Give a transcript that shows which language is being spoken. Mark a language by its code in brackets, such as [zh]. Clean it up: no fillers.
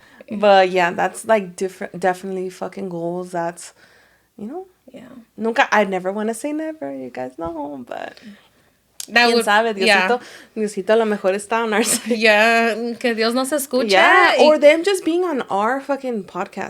[en] But yeah, that's like definitely fucking goals. That's, you know. Yeah. I never want to say never, you guys know, but. [es] ¿Quién sabe? Diosito a lo mejor está [en] on our side. Yeah, [es] que Dios nos escucha. [en] Yeah, or them just being on our fucking podcast.